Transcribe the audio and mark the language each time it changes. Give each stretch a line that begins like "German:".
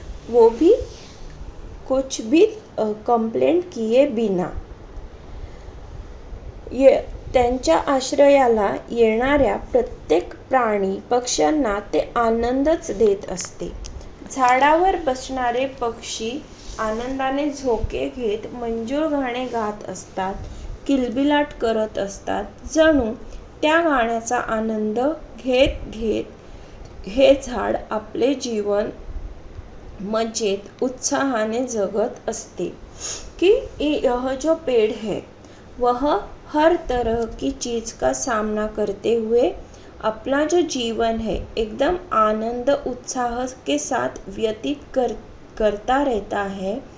Hindi: वो भी कुछ भी कंप्लेंट किए बिना.
Marathi: त्यांच्या आश्रयाला येणाऱ्या प्रत्येक प्राणी पक्ष्यांना ते आनंदच देत असते. झाडावर बसणारे पक्षी आनंदाने झोके घेत मंजूळ गाणे गात असतात, किलबिलाट करत असतात. जणू त्या गाण्याचा आनंद घेत घेत हे झाड आपले जीवन मजेत उत्साहाने जगत असते
Hindi: कि यह जो पेड़ है वह हर तरह की चीज का सामना करते हुए अपना जो जीवन है एकदम आनंद उत्साह के साथ व्यतीत करता रहता है।